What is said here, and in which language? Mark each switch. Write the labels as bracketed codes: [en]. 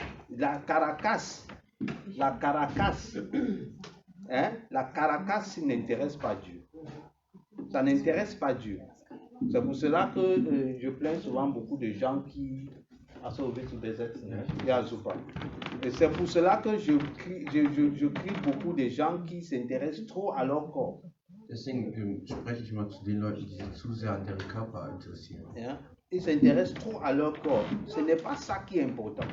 [fr] La caracasse, n'intéresse pas Dieu. Ça n'intéresse pas Dieu. C'est pour cela que je plains souvent beaucoup de gens qui... Et c'est pour cela que je crie beaucoup de gens qui s'intéressent trop à leur corps. [de] Deswegen spreche ich mal zu den Leuten, die sich zu sehr an deren Körper interessieren. Ja? [fr] Ils s'intéressent trop à leur corps. Ce n'est pas ça qui est important.